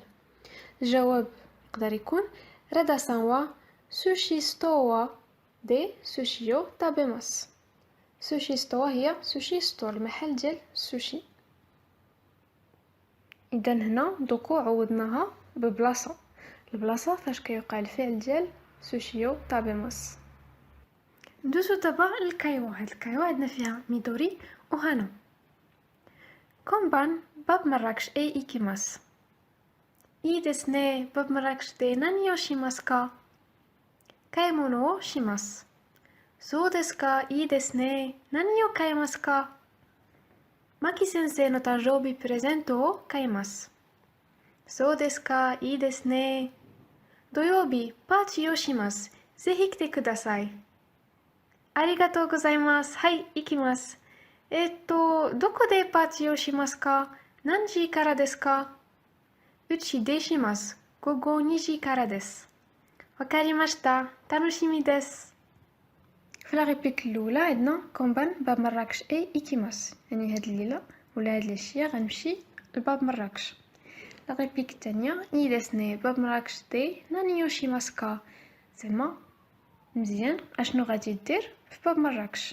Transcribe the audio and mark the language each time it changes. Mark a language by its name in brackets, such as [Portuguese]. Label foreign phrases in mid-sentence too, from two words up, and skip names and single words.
[Arabic] الجواب يقدر يكون [Japanese] رضا さんは すしストア で すし を 食べます. すしストア [Arabic] هي [English] sushi store, [Arabic] المحل ديال السوشي. اذا هنا دوكو عوضناها ببلاصه، البلاصه فاش كيوقع الفعل ديال [Japanese] すしを食べます. [Arabic] ندوزو دابا للكايوا. هاد الكايوا عندنا فيها ميدوري وهانا. [Japanese] 今晩 バブマラクシュ へ 行きます. いいですね。バブマラクシュで何をしますか？買い物をします。そうですか、いいですね。何を買いますか？マキ先生の誕生日プレゼントを買います。そうですか、いいですね。土曜日パーティーをします。ぜひ来てください。ありがとうございます。はい、行きます。どこでパーティーをしますか？何時からですか？うちでします。午後2時からです。わかりました。楽しみです。 [Arabic] في [French] la réplique [Arabic] الاولى عندنا [Japanese] 今晩 バブマラクシュ へ 行きます, [Arabic] يعني هاد الليله ولا هاد العشيه غنمشي لباب مراكش. [French] la réplique [Arabic] الثانيه [Japanese] いいですね バブマラクシュ で 何を しますか, [Arabic] زعما مزيان اشنو غادي دير في باب مراكش.